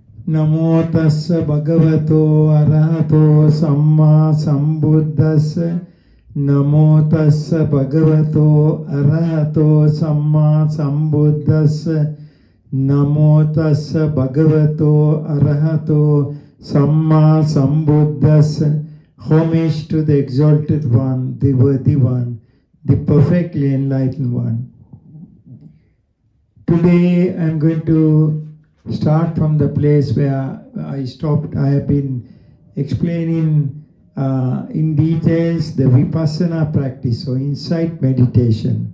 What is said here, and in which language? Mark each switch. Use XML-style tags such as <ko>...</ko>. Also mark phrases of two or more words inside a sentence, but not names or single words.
<pi>Namo tassa bhagavato arahato samma sambuddhassa. Namo tassa bhagavato arahato samma sambuddhassa. Namo tassa bhagavato arahato samma sambuddhassa.</pi> <en>Homage to the exalted one, the worthy one, the perfectly enlightened one. Today I am going to start from the place where I stopped. I have been explaining in details the vipassana practice, so insight meditation.</en>